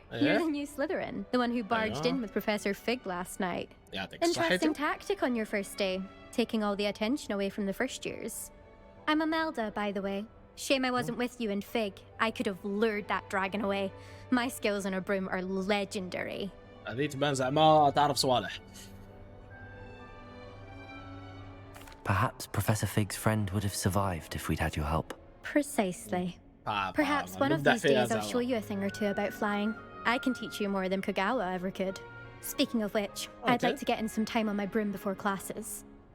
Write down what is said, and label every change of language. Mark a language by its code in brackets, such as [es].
[en] You're the new Slytherin, the one who barged in with Professor Fig last night. Interesting tactic on your first day, taking all the attention away from the first years. I'm Imelda, by the way. Shame I wasn't with you and Fig. I could have lured that dragon away. My skills on a broom are legendary. [ar] هذه تبان زعما تعرف صوالح. [en] Perhaps Professor Fig's friend would have survived if we'd had your help. Precisely. Perhaps one of these days I'll show you a thing or two about flying. I can teach you more than Kagawa ever could. Speaking of which, I'd like to get in some time on my broom before classes.